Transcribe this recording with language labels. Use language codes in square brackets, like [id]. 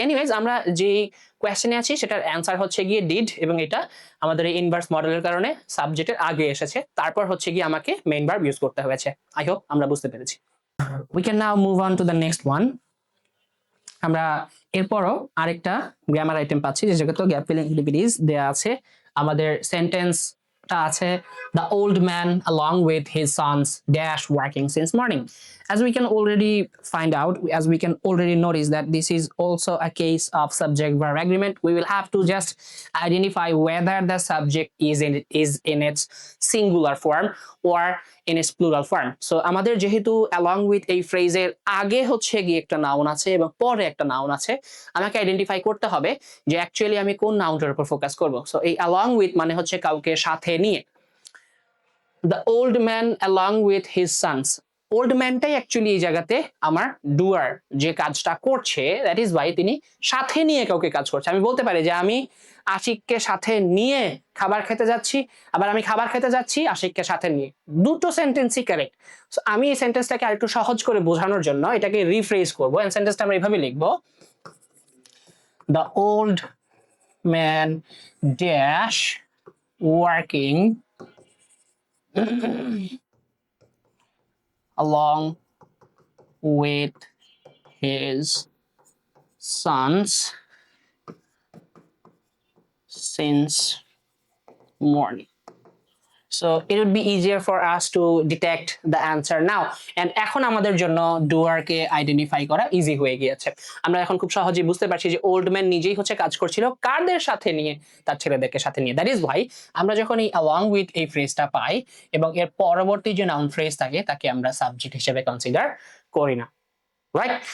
[bn] Anyways, আমরা যে কোয়েশ্চেনে আছি সেটার অ্যান্সার হচ্ছে গিয়ে ডিড, এবং এটা আমাদের এই ইনভার্স মডেলের কারণে সাবজেক্টের আগে এসেছে, তারপর হচ্ছে গিয়ে আমাকে মেইন ভার্ব ইউজ করতে হয়েছে। [en] I hope [bn] আমরা বুঝতে পেরেছি। [en] We can now move on to the next one. [bn] আমরা এরপরও আরেকটা গ্রামার আইটেম পাচ্ছি, যে জায়গাতে গ্যাপ ফিলিং অ্যাক্টিভিটিস দেয়া আছে। আমাদের সেন্টেন্সটা আছে, [en] the old man along with his sons dash working since morning. As we can already find out, as we can already notice that this is also a case of subject verb agreement. We will have to just identify whether the subject is in its singular form or in its plural form. [bn] So আমাদের যেহেতু along with এই ফ্রেজের আগে হচ্ছে গিয়ে একটা noun আছে এবং পরে একটা নাউন আছে, আমাকে আইডেন্টিফাই করতে হবে যে অ্যাকচুয়ালি আমি কোন নাউনটার উপর ফোকাস করব। সো এই along with মানে হচ্ছে কাউকে সাথে নিয়ে। [en] The old man along with his sons, [bn] old ম্যানটাই actually এই জায়গাতে আমার ডুয়ার, যে কাজটা করছে, [en] that is why [bn] তিনি সাথে নিয়ে কাউকে কাজ করছে। আমি বলতে পারি যে আমি আশিককে সাথে নিয়ে খাবার খেতে যাচ্ছি, আবার আমি খাবার খেতে যাচ্ছি আশিককে সাথে নিয়ে, দুটো সেন্টেন্সই কারেক্ট। সো আমি এই সেন্টেন্সটাকে আরেকটু সহজ করে বোঝানোর জন্য এটাকে রিফ্রেজ করবো, এন্ড সেন্টেন্সটা আমরা এইভাবে লিখবো, [en] The old man dash working along with his sons since morning. So it would be easier for us to detect the answer now. [bn] And এখন আমাদের জন্য doer কে আইডেন্টিফাই করা ইজি হয়ে গিয়েছে। আমরা এখন খুব সহজেই বুঝতে পারছি যে ওল্ড ম্যান নিজেই হচ্ছে কাজ করছিল কারদের সাথে নিয়ে, তার ছেলেদেরকে সাথে নিয়ে। [en] that is why [bn] আমরা যখন এই along with এই ফ্রেজটা পাই এবং এর পরবর্তী যে নাউন ফ্রেজ থাকে তাকে আমরা সাবজেক্ট হিসেবে কনসিডার করি না, রাইট?